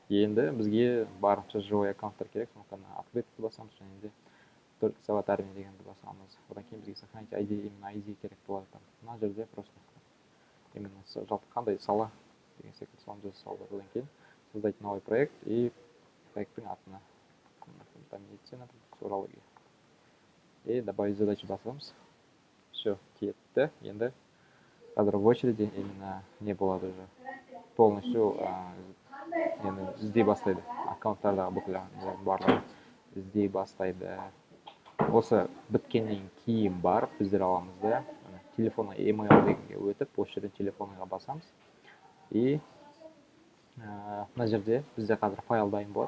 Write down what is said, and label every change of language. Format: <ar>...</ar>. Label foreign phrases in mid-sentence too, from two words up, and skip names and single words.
<kk>Енді бізге барынша живой аккаунттар керек, сондықтан открытыйды басамыз, және де только сағат армия дегенді басамыз. Одан кейін бізге</kk> <ru>сохранить ID, именно ID</ru> <kk>керек болады. Мына жерде</kk> <ru>просто именно</ru> <kk>жалпы қандай сала деген секілді саланы жаза салды. Одан кейін</kk> <ru>создать новый проект и</ru> <kk>проекттің атына медицина, сексология.</kk> <ru>И добавить задачи басамыз. Все, кетті.</ru> <kk>Енді қазір</kk> <ru>в очереди именно</ru> <kk>не болады уже. Полностью енді іздей бастайды. Аккаунттардағы бүкіл барлығы іздей бастайды. Осы біткеннен кейін барып біздер аламыз да, телефонға email дегенге өтіп, осы жерден телефонға басамыз. И мына жерде бізде қазір файл дайын болады.</kk>